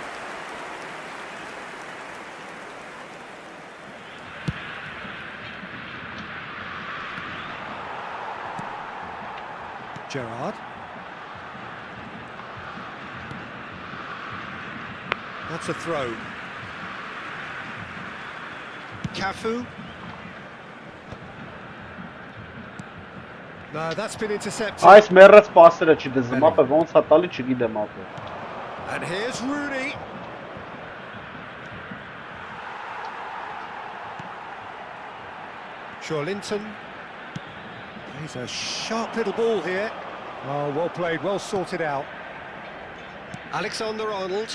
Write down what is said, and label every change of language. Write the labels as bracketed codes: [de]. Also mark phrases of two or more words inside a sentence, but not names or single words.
[en] Gerrard. That's a throw. Cafu. No, that's been intercepted. [hy] Այս մեռած պասերը չդզում, ապա ոնց է տալի չգիտեմ ապա։ [en] And here's Rooney. Linton. He's a sharp little ball here. Oh, well played, well sorted out. Alexander-Arnold.